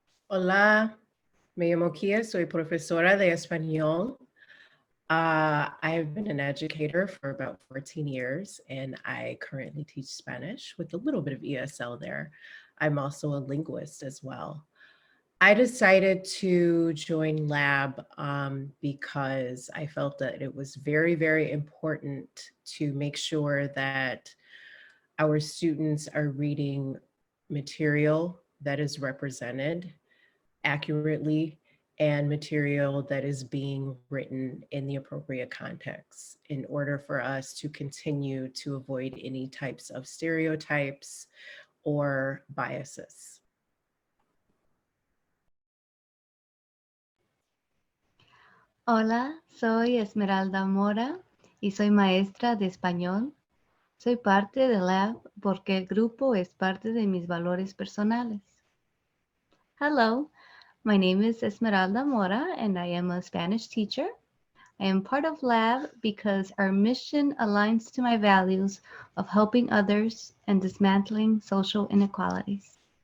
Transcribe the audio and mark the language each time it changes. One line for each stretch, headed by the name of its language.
Spanish: Hola, me llamo Kia, soy profesora de español.
English: I have been an educator for about 14 years, and I currently teach Spanish with a little bit of ESL there. I'm also a linguist as well. I decided to join Lab because I felt that it was very, very important to make sure that our students are reading material that is represented accurately and material that is being written in the appropriate context in order for us to continue to avoid any types of stereotypes or biases.
Spanish: Hola, soy Esmeralda Mora y soy maestra de español. Soy parte de LAB porque el grupo es parte de mis valores personales.
English: Hello, my name is Esmeralda Mora and I am a Spanish teacher. I am part of LAB because our mission aligns to my values of helping others and dismantling social inequalities.